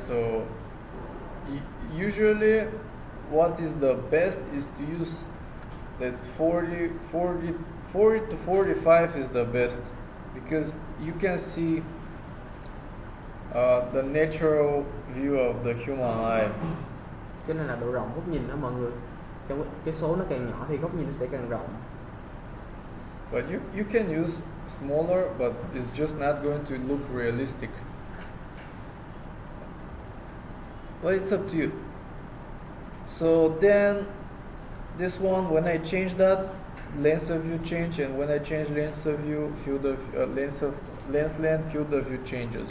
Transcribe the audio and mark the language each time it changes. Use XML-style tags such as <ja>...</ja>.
<en>So usually what is the best is to use, that's 40 to 45 is the best, because you can see the natural view of the human eye.</en> <vi>Cái này là độ rộng góc nhìn đó mọi người. Trong cái số nó càng nhỏ thì góc nhìn nó sẽ càng rộng.</vi> <en>But you can use smaller, but it's just not going to look realistic. Well, it's up to you. So then this one, when I change that, lens of view change, and when I change lens of view, field of lens length, field of view changes.</en>